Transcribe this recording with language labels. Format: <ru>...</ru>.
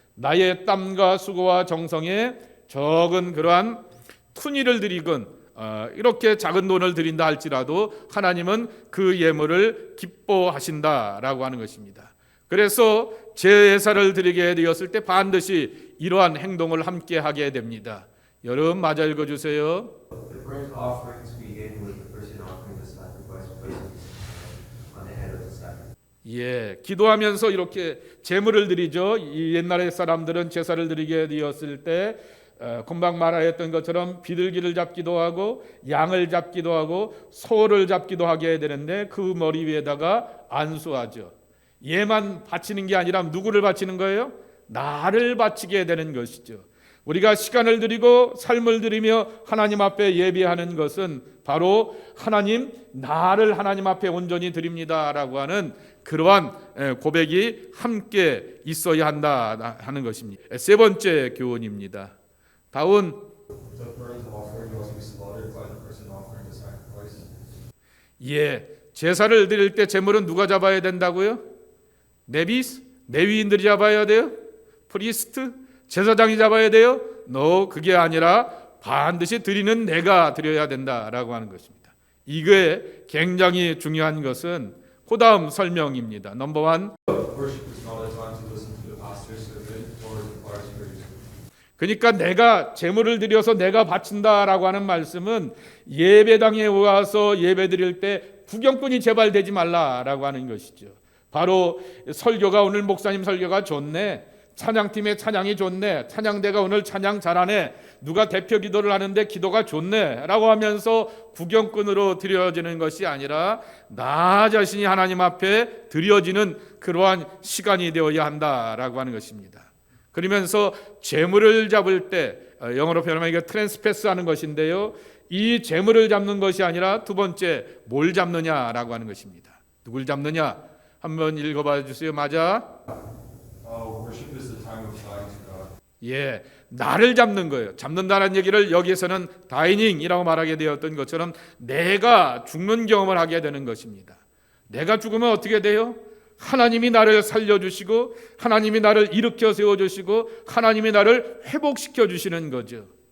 <ko>나의 땀과 수고와 정성에 적은 그러한 푼이를 드리건 이렇게 작은 돈을 드린다 할지라도 하나님은 그 예물을 기뻐하신다라고 하는 것입니다. 그래서 제사를 드리게 되었을 때 반드시 이러한 행동을 함께 하게 됩니다. 여러분 맞아 읽어주세요.</ko> <en>The burnt offerings begin with the person offering the sacrifice placing his hand on the head of the sacrifice.</en> <ko>예, 기도하면서 이렇게 제물을 드리죠. 이 옛날의 사람들은 제사를 드리게 되었을 때 금방 말하였던 것처럼 비둘기를 잡기도 하고 양을 잡기도 하고 소를 잡기도 하게 되는데 그 머리 위에다가 안수하죠. 얘만 바치는 게 아니라 누구를 바치는 거예요? 나를 바치게 되는 것이죠. 우리가 시간을 드리고 삶을 드리며 하나님 앞에 예배하는 것은 바로 하나님, 나를 하나님 앞에 온전히 드립니다라고 하는 그러한 고백이 함께 있어야 한다 하는 것입니다. 세 번째 교훈입니다. 다운</ko> <en>The burnt offering must be slaughtered by the person offering the sacrifice.</en> <ko>예, 제사를 드릴 때 제물은 누가 잡아야 된다고요? 레위인들이 잡아야 돼요? 프리스트? 제사장이 잡아야 돼요? 그게 아니라 반드시 드리는 내가 드려야 된다라고 하는 것입니다. 이게 굉장히 중요한 것은 그 다음 설명입니다.</ko> <en>넘버 원. Worship is not a time to listen to the pastor's sermon or the choir's praise.</en> <ko>그러니까 내가 제물을 드려서 내가 바친다라고 하는 말씀은 예배당에 와서 예배 드릴 때 구경꾼이 제발 되지 말라라고 하는 것이죠. 바로 설교가 오늘 목사님 설교가 좋네. 찬양팀의 찬양이 좋네. 찬양대가 오늘 찬양 잘하네. 누가 대표 기도를 하는데 기도가 좋네 라고 하면서 구경꾼으로 드려지는 것이 아니라 나 자신이 하나님 앞에 드려지는 그러한 시간이 되어야 한다라고 하는 것입니다. 그러면서 제물을 잡을 때 영어로 표현하면 이게 트랜스패스 하는 것인데요. 이 제물을 잡는 것이 아니라 두 번째 뭘 잡느냐라고 하는 것입니다. 누굴 잡느냐? 한번 읽어봐 주세요. 맞아?</ko> <en>Worship is the time of dying to God.</en> <ko>예, 나를 잡는 거예요. 잡는다는 얘기를 여기에서는 다이닝이라고 말하게 되었던 것처럼 내가 죽는 경험을 하게 되는 것입니다. 내가 죽으면 어떻게 돼요? 하나님이 나를 살려주시고 하나님이 나를 일으켜 세워주시고 하나님이 나를 회복시켜 주시는 거죠.</ko>